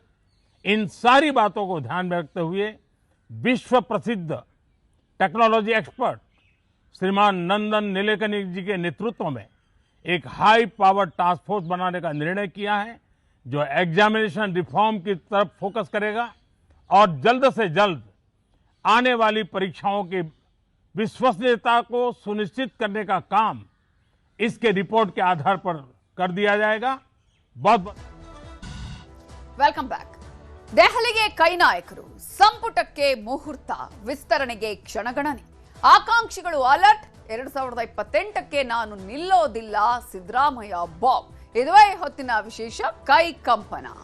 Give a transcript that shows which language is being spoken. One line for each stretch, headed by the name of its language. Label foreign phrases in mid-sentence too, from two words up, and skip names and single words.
Hindi: इन सारी बातों को ध्यान में रखते हुए विश्व प्रसिद्ध टेक्नोलॉजी एक्सपर्ट श्रीमान नंदन नीलेकनी जी के नेतृत्व में एक
English: high power task force
Hindi: बनाने का निर्णय किया है, जो
English: examination reform
Hindi: की तरफ फोकस करेगा और जल्द से जल्द आने वाली परीक्षाओं की विश्वसनीयता को सुनिश्चित करने का काम इसके रिपोर्ट के आधार पर कर दिया जाएगा। बहुत
English: welcome back.
Kannada: ದೆಹಲಿಗೆ ಕೈ ನಾಯಕರು, ಸಂಪುಟಕ್ಕೆ ಮುಹೂರ್ತ, ವಿಸ್ತರಣೆಗೆ ಕ್ಷಣಗಣನೆ, ಆಕಾಂಕ್ಷಿಗಳು ಅಲರ್ಟ್. 2028ಕ್ಕೆ ನಾನು ನಿಲ್ಲೋದಿಲ್ಲ, ಸಿದ್ದರಾಮಯ್ಯ ಬಾಂಬ್. ಇದುವೇ ಹೊತ್ತಿನ ವಿಶೇಷ ಕೈ ಕಂಪನ.